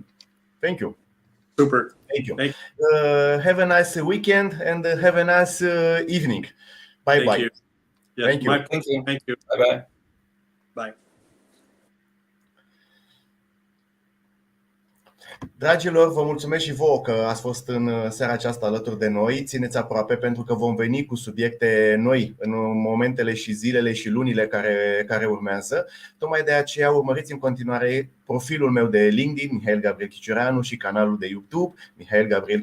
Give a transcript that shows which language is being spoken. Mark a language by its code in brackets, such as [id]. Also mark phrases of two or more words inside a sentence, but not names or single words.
[en] Thank you. Super. Thank you. Have a nice weekend and have a nice evening. Bye-bye. Thank you. Yes, Thank you. Thank you. Thank you. Bye-bye. Bye. [ro] Dragilor, vă mulțumesc și vouă că ați fost în seara aceasta alături de noi. Țineți aproape pentru că vom veni cu subiecte noi în momentele și zilele și lunile care urmează. Tocmai de aceea urmăriți în continuare profilul meu de LinkedIn, Mihail Gabriel Chiciureanu, și canalul de YouTube, Mihail Gabriel Chiciureanu.